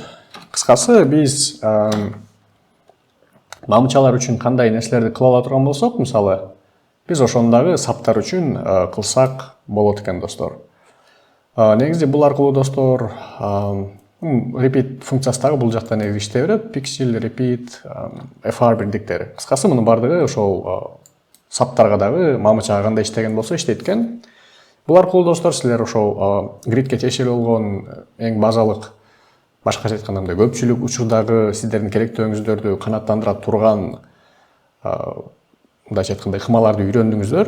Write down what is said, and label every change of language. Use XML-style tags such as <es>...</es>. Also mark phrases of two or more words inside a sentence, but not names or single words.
<ky>Кыскасы биз мамычалар үчүн кандай нерселерди кыла ала турган болсок, мисалы, биз ошондагы саптар үчүн кылсак болот экен, достор. Негизи бул аркылуу, достор, repeat функциясы дагы бул жакта негизи иштей берет.</ky> <en>Pixel, repeat, fr бирдиктери.</en> <ky>Кыскасы мунун бардыгы ошол саптарга дагы мамычага кандай иштеген болсо иштейт экен. Бул аркылуу, достор, силер ошол гридке тиешелүү болгон эң базалык, башкача айтканда мындай көпчүлүк учурдагы сиздердин керектөөңүздөрдү канааттандыра турган, мындайча айтканда ыкмаларды үйрөндүңүздөр.</ky>